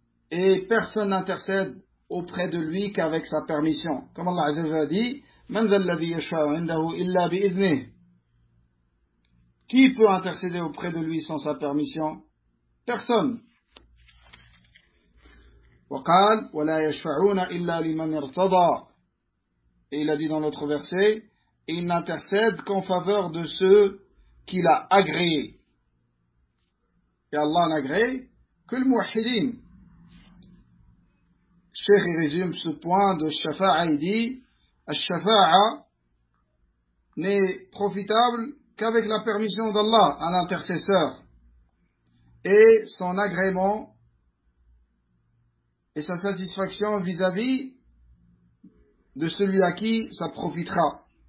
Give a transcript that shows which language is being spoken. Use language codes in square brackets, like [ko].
[fr] Et personne n'intercède auprès de lui qu'avec sa permission. Comme Allah Azza wa Jalla dit, [ar] Man dhal ladhi yashfa'u 'indahu illa bi'idhnih. [fr] Qui peut intercéder auprès de lui sans sa permission? Personne. [ar] وقال ولا يشفعون الا لمن ارتضى. [fr] Et il a dit dans l'autre verset, il n'intercède qu'en faveur de ceux qu'il a agréés. Et Allah n'agrée que le mouahidin. Cheikh résume ce point de Shafa'a, il dit, Shafa'a n'est profitable qu'avec la permission d'Allah à l'intercesseur et son agrément et sa satisfaction vis-à-vis de celui à qui ça profitera.